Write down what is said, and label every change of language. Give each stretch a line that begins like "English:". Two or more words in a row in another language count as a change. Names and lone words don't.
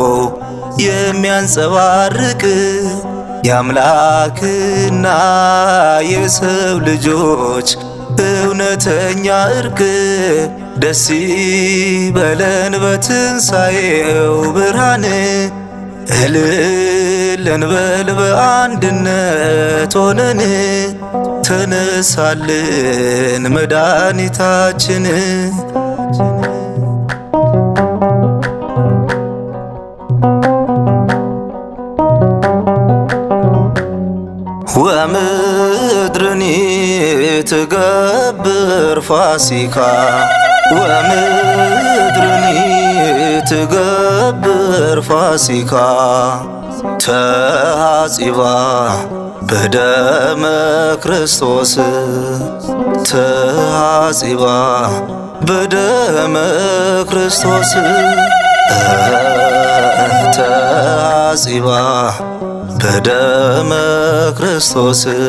Amharic: የሚያንጸባርቅ የአምላክና የሰው ልጆች እውነተኛ እርቅ። ደስ ይበለን በትንሣኤው ብርሃን እልል እንበል በአንድነት ሆነን ተነሳልን መድኃኒታችን።
Geez: ወምድርኒ ትገብር ፋሲካ ወምድርኒ ትገብር ፋሲካ ተሐጺባ በደመ ክርስቶስ ተሐጺባ በደመ ክርስቶስ ተሐጺባ በደመ ክርስቶስ